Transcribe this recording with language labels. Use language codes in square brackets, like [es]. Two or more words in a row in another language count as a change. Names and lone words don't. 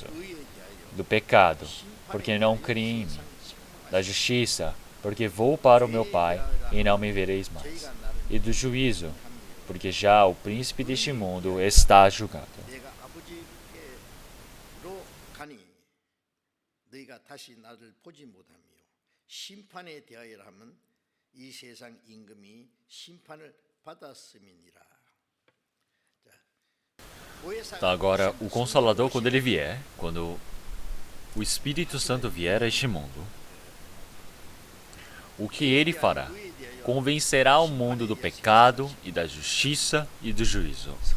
[pt] Do pecado, porque não criem em mim. Da justiça, porque vou para o meu Pai e não me vereis mais. E do juízo, porque já o príncipe deste mundo está julgado. [ko] 너희가 다시 나를 보지 못하며 심판에 대하여 하면 이 세상 임금이 심판을 받았음이니라. [pt] Então agora, o Consolador, quando ele vier, quando o Espírito Santo vier a este mundo, o que ele fará? Convencerá o mundo do pecado e da justiça e do juízo.